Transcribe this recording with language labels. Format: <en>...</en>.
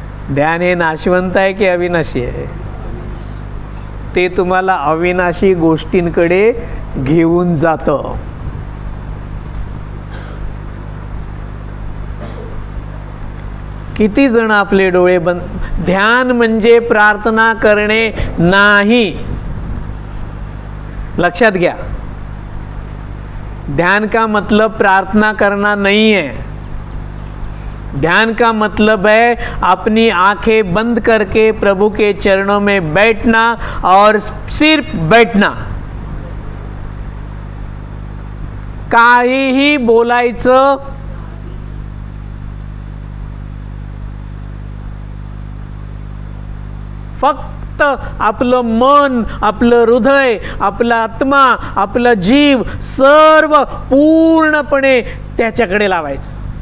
<mr>ध्यान हे नाशवंत आहे की अविनाशी आहे? ते तुम्हाला अविनाशी गोष्टींकडे घेऊन जातं. किती जण आपले डोळे बंद. ध्यान म्हणजे प्रार्थना करणे नाही, लक्षात घ्या.</mr> <hi>ध्यान का मतलब प्रार्थना करना नहीं है. ध्यान का मतलब है अपनी आंखें बंद करके प्रभु के चरणों में बैठना और सिर्फ बैठना.</hi> <mr>काहीही बोलायचं, फक्त आपलं मन, आपलं हृदय, आपला आत्मा, आपला जीव सर्व पूर्णपणे त्याच्याकडे लावायचं.</mr>